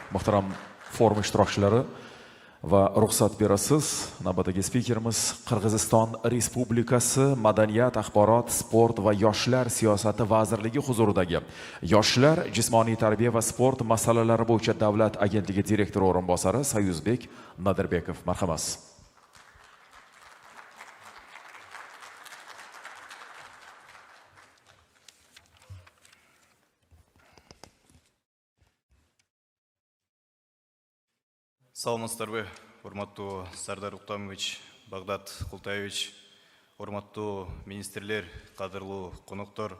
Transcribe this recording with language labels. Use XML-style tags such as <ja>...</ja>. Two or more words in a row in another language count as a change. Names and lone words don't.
<uz>Muhtaram forum ishtirokchilari va ruxsat berasiz, navbatdagi spikerimiz Qirg'iziston Respublikasi Madaniyat, axborot, sport va yoshlar siyosati vazirligi huzuridagi Yoshlar, jismoniy tarbiya va sport masalalari bo'yicha davlat agentligi direktori o'rinbosari Sayuzbek Nadirbekov. Marhamat.</uz> <ky>Саламатсыздарбы, урматтуу Сардар Уктамович, Багдат Култаевич, урматтуу министрлер, кадырлуу коноктор.</ky>